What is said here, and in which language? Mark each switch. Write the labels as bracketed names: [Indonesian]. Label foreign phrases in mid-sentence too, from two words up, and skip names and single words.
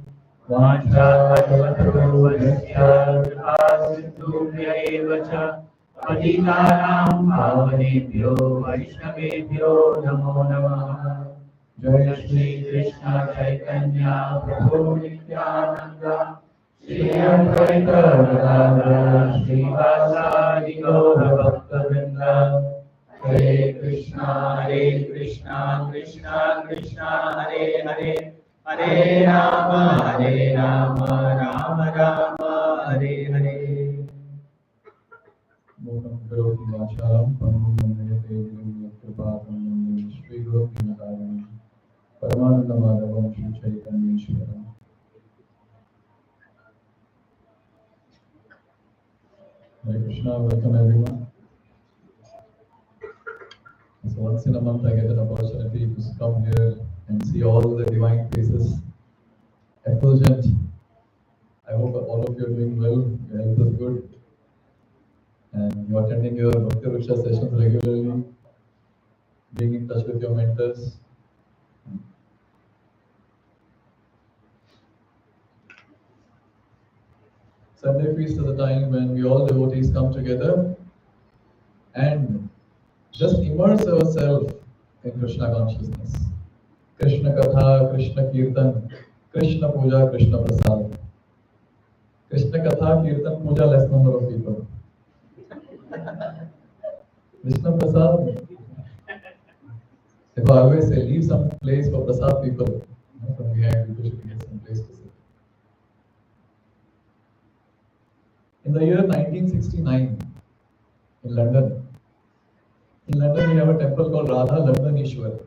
[Sanskrit] वाञ्छाकल्पतरुभ्यश्च कृपासिन्धुभ्य एव च पतितानां पावनेभ्यो वैष्णवेभ्यो नमो नमः। जय श्री कृष्ण चैतन्य प्रभु नित्यानंद श्री अद्वैत गदाधर श्रीवासादि गौर भक्तवृंद हरे कृष्णा कृष्णा कृष्णा हरे हरे हरे राम राम राम हरे हरे। मूलं करोति वाचालं पङ्गुं लङ्घयते गिरिं यत्कृपातमहं श्रीगुरुं परमानन्दमाधवं श्रीचैतन्येश्वरम्। [English] Hare Krishna, welcome everyone. So once in a month I get an opportunity to come here and see all the divine faces effulgent. I hope all of you are doing well, your health is good, and you are attending your Bhakti Vriksha sessions regularly, being in touch with your mentors. Sunday feast is a time when we all devotees come together and just immerse ourselves in Krishna consciousness. Krishna Katha, Krishna Kirtan, Krishna Puja, Krishna Prasad. Krishna Katha, Kirtan, Puja, less number of people. Krishna Prasad, if I always say, leave some place for Prasad people. From behind, people should get some place to sit. In the year 1969, in London, we have a temple called Radha Landaneshwar.